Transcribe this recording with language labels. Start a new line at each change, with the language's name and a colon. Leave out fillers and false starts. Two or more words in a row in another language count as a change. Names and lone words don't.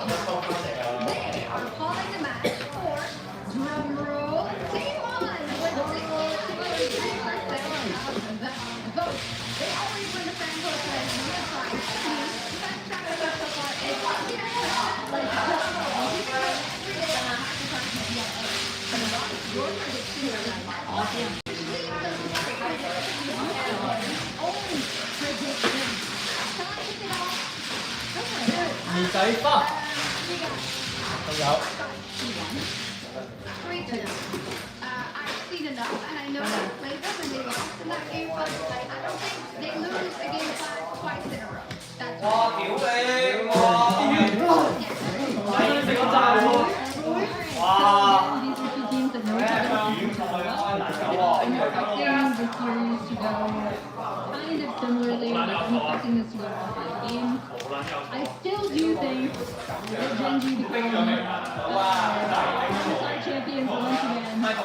English: They are calling the match for drumroll T1 with 63% of the vote. They always win the fan vote for the side. The best track record so far is like every day on Master Party 2. And Rob, your prediction is awesome.
Cantonese: 二仔花，仲有。
English: I've seen enough, and I know they played them and they lost in that game, but I don't think they lose a game twice in a row. That's
Cantonese: 哇！屌你！哇！第四個炸喎！哇！
English: These are two teams that know each other well. I'm expecting the series to go kind of similarly. Like I'm expecting this to go to 5 games. I still do think that Genji become MSI champions once again.